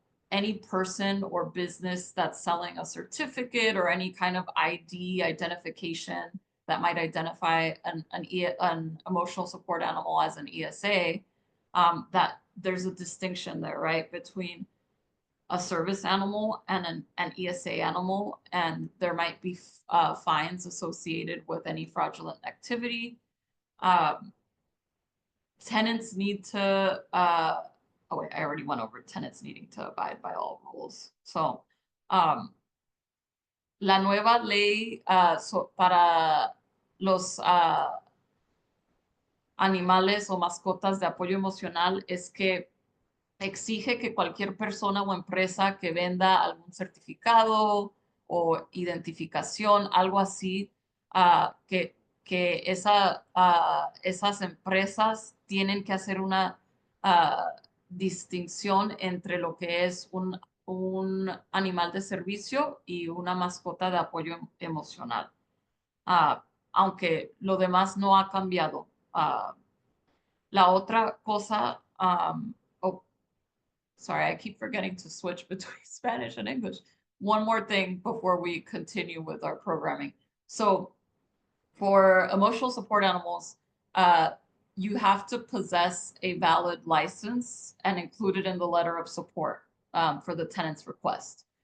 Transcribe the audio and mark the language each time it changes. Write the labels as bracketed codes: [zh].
[en] any person or business that's selling a certificate or any kind of ID identification that might identify an emotional support animal as an ESA, that there's a distinction there, right, between a service animal and an ESA animal, and there might be fines associated with any fraudulent activity. Tenants need to, oh wait, I already went over tenants needing to abide by all rules. [es] So, la nueva ley para los animales o mascotas de apoyo emocional es que exige que cualquier persona o empresa que venda algún certificado o identificación, algo así, que esas empresas tienen que hacer una distinción entre lo que es un animal de servicio y una mascota de apoyo emocional. Aunque lo demás no ha cambiado. La otra cosa, [en] sorry, I keep forgetting to switch between Spanish and English. One more thing before we continue with our programming. So for emotional support animals, you have to possess a valid license and include it in the letter of support for the tenant's request.